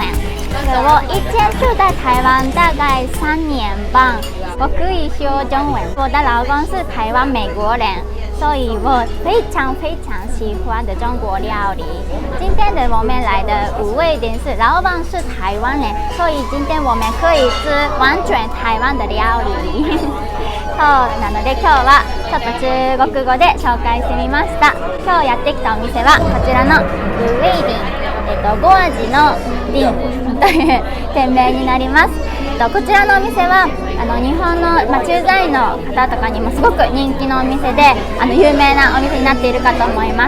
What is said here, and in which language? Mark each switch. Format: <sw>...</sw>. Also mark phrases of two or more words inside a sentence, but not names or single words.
<zh>我以前住在台湾大概3年半，我可以说中文。我的老公是台湾美国人，所以我非常喜欢的中国料理。今天的我们来的5位点是老板是台湾人，所以今天我们可以吃完全台湾的料理。</zh> <ja>そうなので今日はちょっと中国語で紹介してみました。今日やってきたお店はこちらのルウェイディン、5味のディンという店名になります。こちらのお店は日本の、駐在の方とかにもすごく人気のお店で有名なお店になっているかと思います。</ja>